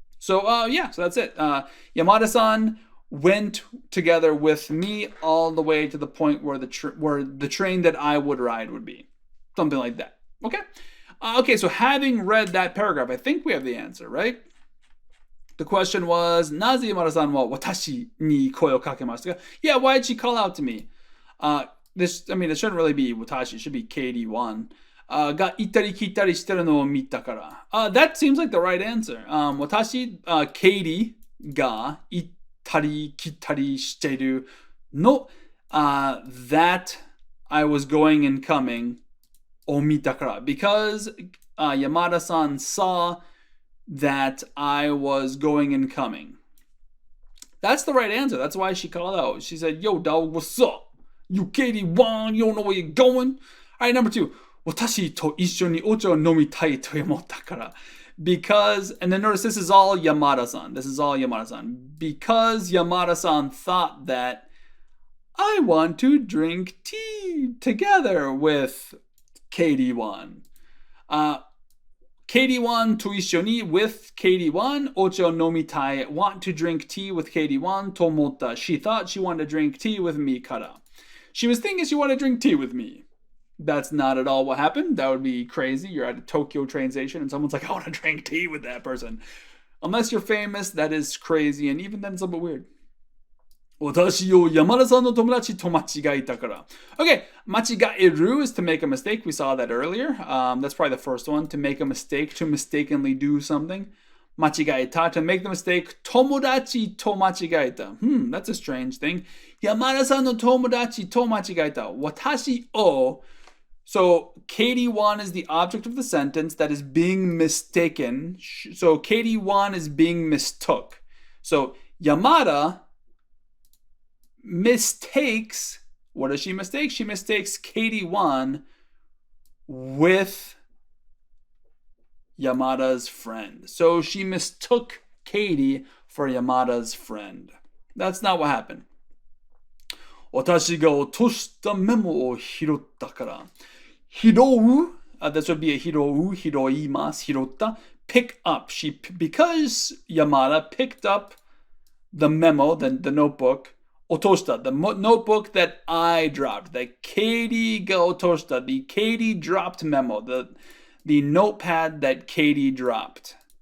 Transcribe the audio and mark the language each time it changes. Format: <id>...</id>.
<en>So yeah, so that's it. Yamada-san went together with me all the way to the point where the train that I would ride would be. Something like that. Okay? Okay, so having read that paragraph, I think we have the answer, right? The question was,</en> <ja>なぜYamada-san wa watashi ni koi o kakemashita ka?</ja> <en>Yeah, why did she call out to me? It shouldn't really be watashi, it should be Katee Owen.</en> <ja>が行ったり来たりしてるのを見たから。</ja> <en>That seems like the right answer.</en> <ja>私、Katee が行ったり来たりしてるの、</ja> <en>that I was going and coming</en> <ja>を見たから。</ja> <en>Because Yamada-san saw that I was going and coming. That's the right answer. That's why she called out. She said, yo, dog, what's up? You Katee Owen, you don't know where you're going? All right, number 2.</en> <ja>私と一緒にお茶を飲みたいと思ったから。</ja> <en>Because, and then notice this is all Yamada-san. This is all Yamada-san. Because Yamada-san thought that I want to drink tea together with Katee Owen. Katee Owen to 一緒に with Katee Owen,</en> <ja>お茶を飲みたい,</ja> <en>want to drink tea with Katee Owen</en> <ja>と思った.</ja> <en>She thought she wanted to drink tea with me から. She was thinking she wanted to drink tea with me. That's not at all what happened. That would be crazy. You're at a Tokyo train station and someone's like, I want to drink tea with that person. Unless you're famous, that is crazy. And even then, it's a bit weird.</en> <ja>私を山田さんの友達と間違えたから.</ja> <en>Okay, 間違える is to make a mistake. We saw that earlier. That's probably the first one. To make a mistake, to mistakenly do something. 間違えた, to make the mistake.</en> <ja>友達と間違えた.</ja> <en>That's a strange thing.</en> <ja>山田さんの友達と間違えた.</ja> <en>私を So Katee Owen is the object of the sentence that is being mistaken. So Katee Owen is being mistook. So Yamada mistakes, what does she mistake? She mistakes Katee Owen with Yamada's friend. So she mistook Katee for Yamada's friend. That's not what happened.</en> <ja>私が落としたメモを拾ったから.</ja> <en>Hirou, this would be a hirou, hiroimasu, hirota, pick up. Because Yamada picked up the memo, the notebook, otoshita, the notebook that I dropped, that Katie ga otoshita, the Katie dropped memo, the notepad that Katie dropped.</en>